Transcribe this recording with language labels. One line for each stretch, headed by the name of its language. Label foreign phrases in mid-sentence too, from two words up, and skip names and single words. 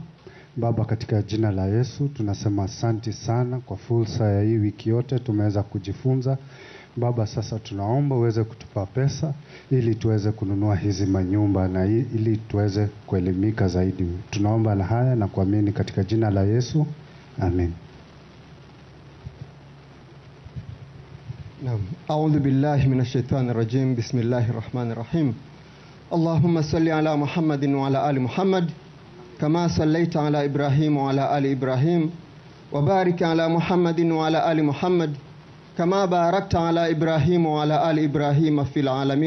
Swahili: Baba, katika jina la Yesu tunasema asante sana kwa fursa ya hii wiki yote tumeweza kujifunza. Baba, sasa tunaomba uweze kutupa pesa ili tuweze kununua hizi manyumba na ili tuweze kuelimika zaidi. Tunaomba na haya na kuamini katika jina la Yesu. Amen.
Arabic: نعم أعوذ بالله من الشيطان الرجيم بسم الله الرحمن الرحيم اللهم صل على محمد وعلى آل محمد كما صليت على إبراهيم وعلى آل إبراهيم وبارك على محمد وعلى آل محمد كما باركت على إبراهيم وعلى آل إبراهيم في العالمين